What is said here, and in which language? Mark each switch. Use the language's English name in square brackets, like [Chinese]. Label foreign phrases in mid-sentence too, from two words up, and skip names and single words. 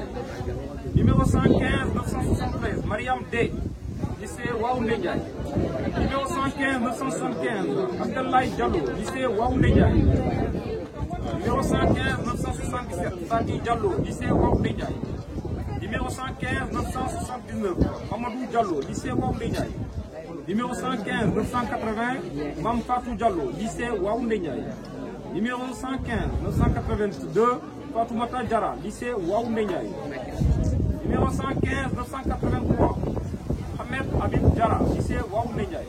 [French] Numéro 115 973, Mariam D, lycée Waoundé Ndiaye. Numéro 115 975, Abdoulaye Diallo, lycée Waoundé Ndiaye. Numéro 115 977, Fadi Diallo, lycée Waoundé Ndiaye. Numéro 115 979, Amadou Diallo, lycée Waoundé Ndiaye. Numéro 115 980, Mam Fatou Diallo, lycée Waoundé Ndiaye. Numéro 115 982, Fatoumata Diara, lycée Waoundé Ndiaye. Numéro 115 983, Ahmed Habib Diara, lycée Waoundé Ndiaye.